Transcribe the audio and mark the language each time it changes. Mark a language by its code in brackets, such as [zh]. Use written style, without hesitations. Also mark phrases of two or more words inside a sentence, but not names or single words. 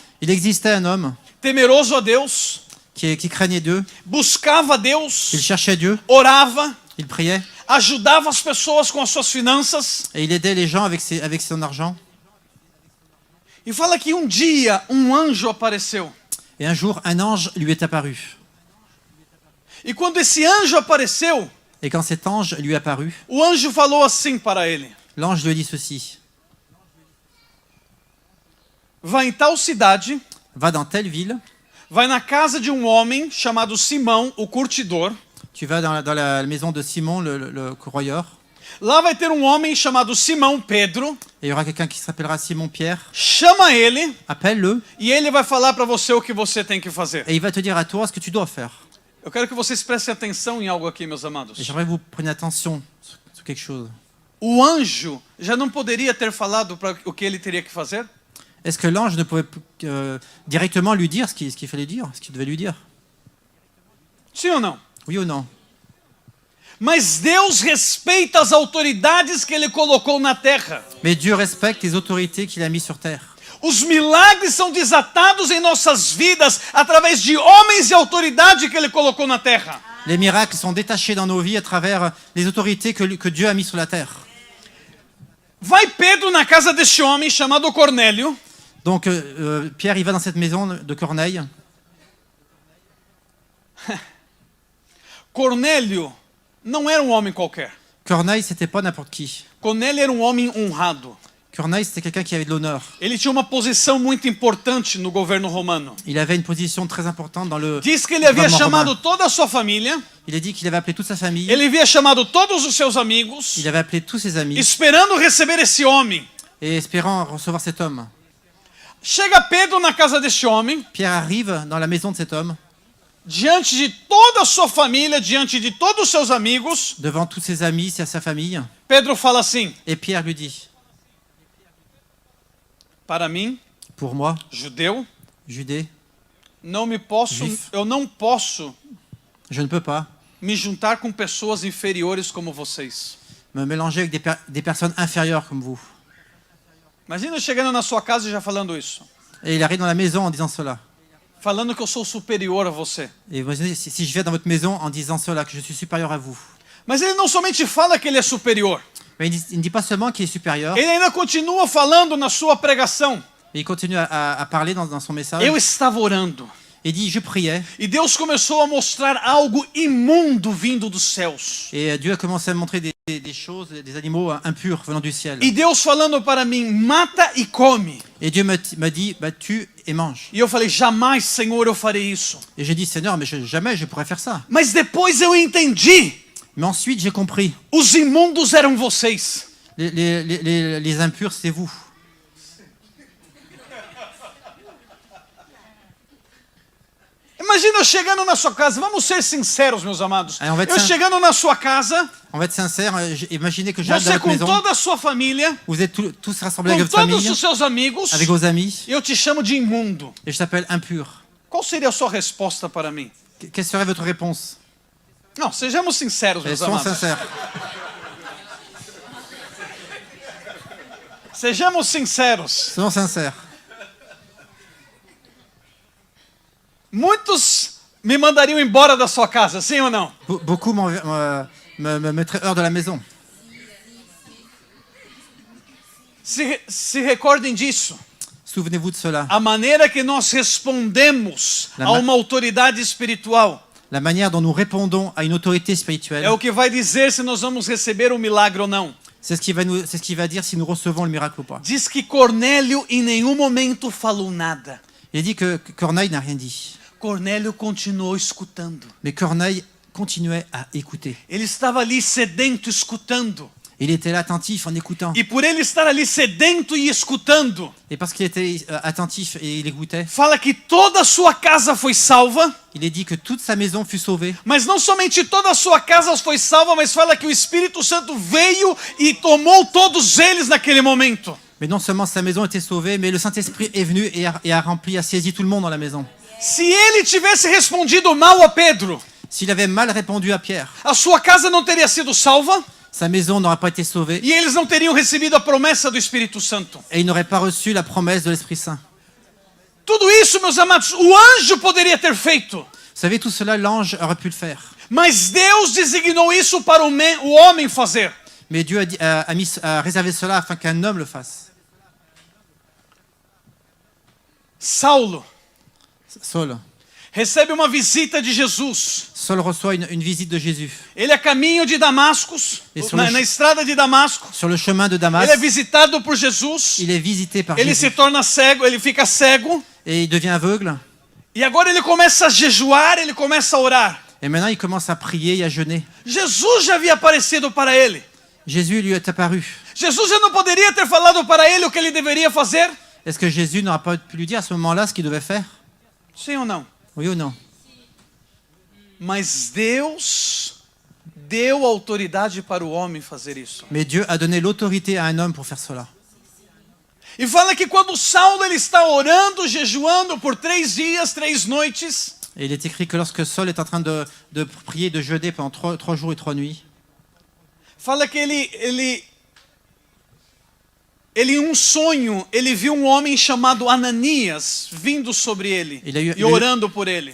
[fr] Il existait un homme [pt] temeroso a Deus, [fr] qui craignait Dieu, [pt] buscava Deus, [fr] il cherchait Dieu, [pt] orava, [fr] il priait, [pt] ajudava as pessoas com as suas finanças. [fr] et il aidait les gens avec son argent. [pt] E fala que um dia um anjo apareceu. [fr] Et un jour, un ange lui est apparu. [pt] E quando esse anjo apareceu, [fr] Et quand cet ange lui est apparu, [pt] o anjo falou assim para ele: [fr] l'ange lui a dit ceci: [pt] vai em tal cidade, [fr] va dans telle ville, [pt] vai na casa de um homem chamado Simão, o curtidor. [fr] tu vas dans la maison de Simon, le corroyeur, [pt] Lá vai ter um homem chamado Simão Pedro. [fr] et il y aura quelqu'un qui s'appellera Simon Pierre. [pt] Chama ele [fr] Appelle-le, [pt] e ele vai falar para você o que você tem que fazer. [fr] et il va te dire à toi ce que tu dois faire. [pt] Eu quero que vocês prestem atenção em algo aqui, meus [fr] Et [pt] amados. [fr] j'aimerais que vous preniez attention sur quelque chose. [pt] O anjo já não poderia ter falado para o que ele teria que fazer? [fr] Est-ce que l'ange ne pouvait directement lui dire ce qu'il fallait dire, ce qu'il devait lui dire? [pt] Sim ou não? [fr] Oui ou non? [pt] Mas Deus respeita as autoridades que ele colocou na terra. [fr] Mais Dieu respecte les autorités qu'il a mis sur terre. [pt] Os milagres são desatados em nossas vidas através de homens e autoridade que ele colocou na terra. [fr] Les miracles sont détachés dans nos vies à travers les autorités que Dieu a mis sur la terre. [pt] Vai Pedro na casa deste homem chamado Cornélio. [fr] Donc Pierre, il va dans cette maison de Corneille. [pt] Cornélio não era um homem qualquer. [fr] Corneille, c'était pas n'importe qui. [pt] Cornélio era um homem honrado. [fr] Corneille, c'était quelqu'un qui avait de l'honneur. [pt] Ele tinha uma posição muito importante no governo romano. [fr] Il avait une position très importante dans le [pt] Diz que ele havia [fr] gouvernement [pt] chamado [fr] romain. [pt] toda a sua família. [fr] Il a dit qu'il avait appelé toute sa famille. [pt] Ele havia chamado todos os seus amigos, [fr] Il avait appelé tous ses amis [pt] esperando receber esse homem. [fr] et espérant recevoir cet homme. [pt] Chega Pedro na casa deste homem, [fr] Pierre arrive dans la maison de cet homme, [pt] diante de toda a sua família, diante de todos os seus amigos. [fr] devant tous ses amis, sa famille. [pt] Pedro fala assim: [fr] Et Pierre lui dit, [pt] para mim, [fr] pour moi, [pt] judeu, [fr] Judée, [pt] eu não posso [fr] je ne peux pas [pt] me juntar com pessoas inferiores como vocês. [fr] me mélanger avec des personnes inférieures comme vous. [pt] Imagina eu chegando na sua casa e já falando isso. [fr] Et il arrive dans la maison en disant cela. [pt] Falando que eu sou superior a você. [fr] Et vous imaginez, si je viens dans votre maison en disant cela, que je suis supérieur à vous. [pt] Mas ele não somente fala que ele é superior. [fr] Mais il ne dit pas seulement qu'il est supérieur, [pt] Ele ainda continua falando na sua pregação. [fr] mais il continue à parler dans son message. [pt] Eu estava orando. [fr] Il dit, je priais, [pt] E Deus começou a mostrar algo imundo vindo dos céus. [fr] et Dieu a commencé à me montrer des choses, des animaux impurs venant du ciel. [pt] E Deus falando para mim, mata e come. [fr] Et Dieu m'a dit, bah, tue et mange. [pt] E eu falei, jamais, Senhor, eu farei isso. [fr] Et j'ai dit, Seigneur, mais jamais je pourrais faire ça. [pt] Mas depois eu entendi. [fr] Mais ensuite, j'ai compris. [pt] Os imundos eram vocês. [fr] Les impurs, c'est vous. [pt] Imagina eu chegando na sua casa, vamos ser sinceros, meus amados. Aí, [fr] on va être [pt] Eu chegando na sua casa, [fr] On va être sincère, imaginez que j'arrive dans [pt] você [fr] votre [pt] com [fr] maison, [pt] toda a sua família, [fr] vous êtes tous rassemblés [pt] com [fr] avec votre [pt] todos [fr] famille, [pt] os seus amigos, [fr] avec vos amis, [pt] e eu te chamo de imundo. [fr] et je t'appelle impur. [pt] Qual seria a sua resposta para mim? [fr] Quelle serait votre réponse? [pt] Não, sejamos sinceros, meus [fr] Soyons [pt] amados. [fr] sincères. [pt] Sejamos sinceros. [fr] Soyons sincères. [pt] Muitos me mandariam embora da sua casa, sim ou não? [fr] Beaucoup me mettraient hors de la maison. [pt] Se recordem disso. [fr] Souvenez-vous de cela. [pt] A maneira que nós respondemos a uma autoridade espiritual [fr] La manière dont nous répondons à une autorité spirituelle, [pt] é o que vai dizer se nós vamos receber um milagre ou não. [fr] c'est ce qui va dire si nous recevons le miracle ou pas. [pt] Diz que Cornélio em nenhum momento falou nada. [fr] Il dit que Corneille n'a rien dit. [pt] Cornélio continuou escutando. [fr] Mais Corneille continuait à écouter. [pt] Ele estava ali sedento escutando. [fr] Il était là attentif en écoutant. [pt] E por ele estar ali sedento e escutando, [fr] Et parce qu'il était attentif et il écoutait, [pt] fala que toda a sua casa foi salva. [fr] il est dit que toute sa maison fut sauvée. [pt] Mas não somente toda a sua casa foi salva, mas fala que o Espírito Santo veio e tomou todos eles naquele momento. [fr] Mais non seulement sa maison était sauvée, mais le Saint-Esprit est venu et a rempli, a saisi tout le monde dans la maison. [pt] Se ele tivesse respondido mal a Pedro, [fr] S'il avait mal répondu à Pierre, [pt] a sua casa não teria sido salva [fr] sa maison n'aurait pas été sauvée [pt] e eles não teriam recebido a promessa do Espírito Santo. [fr] et il n'aurait pas reçu la promesse de l'Esprit Saint. [pt] Tudo isso, meus amados, o anjo poderia ter feito. [fr] Vous savez, tout cela, l'ange aurait pu le faire. [pt] Mas Deus designou isso para o homem fazer. [fr] Mais Dieu a réservé cela afin qu'un homme le fasse. [pt] Saulo [fr] Saul [pt] recebe uma visita de Jesus. [fr] Saul reçoit une visite de Jésus. [pt] Ele é caminho de Damascus, na estrada de Damasco. [fr] Sur le chemin de Damas, [pt] Ele é visitado por Jesus. [fr] il est visité par [pt] Ele [fr] Jésus [pt] se torna cego, ele fica cego. [fr] et il devient aveugle. [pt] E agora ele começa a jejuar, ele começa a orar. [fr] Et maintenant, il commence à prier et à jeûner. [pt] Jesus já havia aparecido para ele. [fr] Jésus lui est apparu. [pt] Jesus já não poderia ter falado para ele o que ele deveria fazer? [fr] Est-ce que Jésus n'aura pas pu lui dire à ce moment-là ce qu'il devait faire? [pt] Sim ou não? [fr] Oui ou non? [pt] Mas Deus deu autoridade para o homem fazer isso. [fr] Mais Dieu a donné l'autorité à un homme pour faire cela. [pt] E fala que quando Saulo ele está orando, jejuando por 3 dias, 3 noites, [fr] Et il est écrit que lorsque Saul est en train de prier, de jeûner pendant 3 jours et 3 nuits, [pt] fala que ele em um sonho, ele viu um homem chamado Ananias vindo sobre ele e orando por ele.